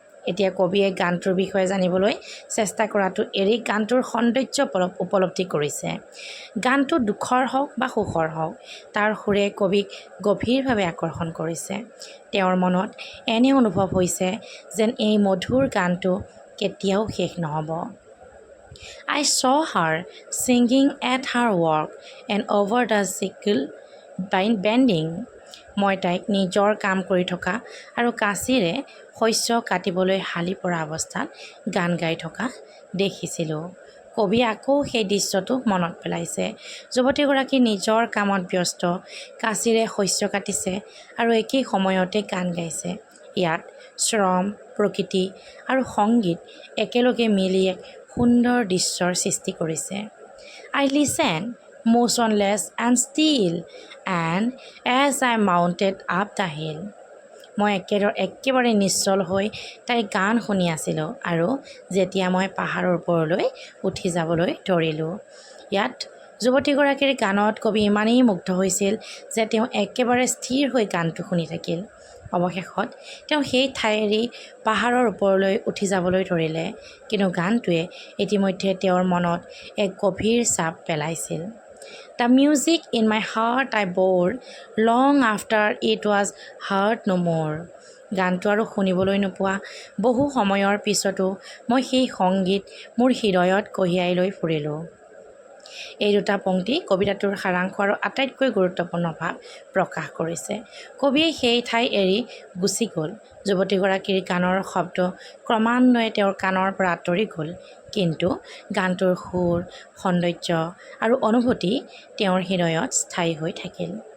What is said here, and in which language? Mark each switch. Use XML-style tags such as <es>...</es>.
<as>এতিয়া কবিয়ে গানটোৰ বিষয়ে জানিবলৈ চেষ্টা কৰাটো এৰি গানটোৰ সৌন্দৰ্য উপলব্ধি কৰিছে। গানটো দুখৰ হওক বা সুখৰ হওক, তাৰ সুৰে কবিক গভীৰভাৱে আকৰ্ষণ কৰিছে। তেওঁৰ মনত এনে অনুভৱ হৈছে যেন এই মধুৰ গানটো কেতিয়াও শেষ নহ'ব।</as> <en>I saw her singing at her work and over the sickle bending.</en> <as>মই তাইক নিজৰ কাম কৰি থকা আৰু কাঁচিৰে শস্য কাটিবলৈ হালি পৰা অৱস্থাত গান গাই থকা দেখিছিলোঁ। কবিয়ে আকৌ সেই দৃশ্যটো মনত পেলাইছে। যুৱতীগৰাকী নিজৰ কামত ব্যস্ত, কাঁচিৰে শস্য কাটিছে আৰু একেই সময়তে গান গাইছে। ইয়াত শ্ৰম, প্ৰকৃতি আৰু সংগীত একেলগে মিলি এক সুন্দৰ দৃশ্যৰ সৃষ্টি কৰিছে।</as> <en>I listened motionless and still, and as I mounted up the hill.</en> <as>মই একেবাৰে নিশ্চল হৈ তাইৰ গান শুনি আছিলোঁ আৰু যেতিয়া মই পাহাৰৰ ওপৰলৈ উঠি যাবলৈ ধৰিলোঁ। ইয়াত যুৱতীগৰাকীৰ গানত কবি ইমানেই মুগ্ধ হৈছিল যে তেওঁ একেবাৰে স্থিৰ হৈ গানটো শুনি থাকিল। অৱশেষত তেওঁ সেই ঠাই এৰি পাহাৰৰ ওপৰলৈ উঠি যাবলৈ ধৰিলে, কিন্তু গানটোৱে ইতিমধ্যে তেওঁৰ মনত এক গভীৰ ছাপ পেলাইছিল।</as> <en>The music in my heart I bore long after it was heard no more.</en> <as>গানটো আৰু শুনিবলৈ নোপোৱা বহু সময়ৰ পিছতো মই সেই সংগীত মোৰ হৃদয়ত কঢ়িয়াই লৈ ফুৰিলোঁ। এই দুটা পংক্তি কবিতাটোৰ সাৰাংশ আৰু আটাইতকৈ গুৰুত্বপূৰ্ণ ভাৱ প্ৰকাশ কৰিছে। কবিয়ে সেই ঠাই এৰি গুচি গ'ল। যুৱতীগৰাকীৰ গানৰ শব্দ ক্ৰমান্বয়ে তেওঁৰ কাণৰ পৰা আঁতৰি গ'ল, কিন্তু গানটোৰ সুৰ, সৌন্দৰ্য আৰু অনুভূতি তেওঁৰ হৃদয়ত স্থায়ী হৈ থাকিল।</as>